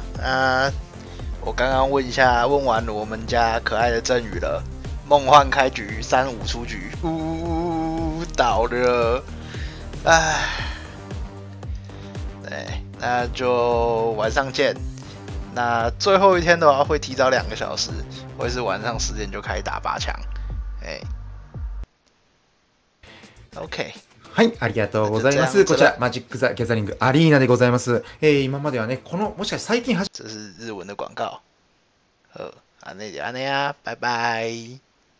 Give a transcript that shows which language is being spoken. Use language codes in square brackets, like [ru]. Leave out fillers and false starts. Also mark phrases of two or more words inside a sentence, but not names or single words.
[zh] 我刚刚问完我们家可爱的振宇了，梦幻开局3-5出局，倒了，对，那就晚上见。那最后一天的话会提早2个小时，会是晚上10点就开始打8 强。OK。 [ja] はい、ありがとうございます。こちら、マジック・ザ・ギャザリング・アリーナでございます。今まではね、もしかして最近 [zh] 这是日文的广告。安内呀，拜拜。